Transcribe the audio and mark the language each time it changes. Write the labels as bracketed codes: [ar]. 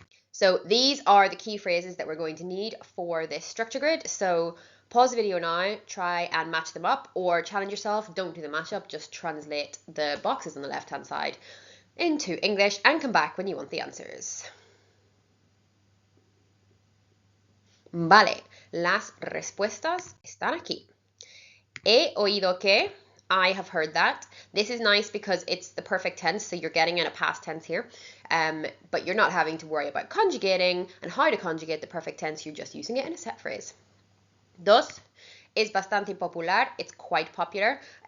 [en] So these are the key phrases that we're going to need for this structure grid. So pause the video now, try and match them up, or challenge yourself, don't do the mashup, just translate the boxes on the left-hand side into English and come back when you want the answers. [es] Vale, las respuestas están aquí. He oído que, [en] I have heard that. This is nice because it's the perfect tense, so you're getting in a past tense here, but you're not having to worry about conjugating and how to conjugate the perfect tense, you're just using it in a set phrase. [es] Dos, es bastante popular, [en] it's quite popular.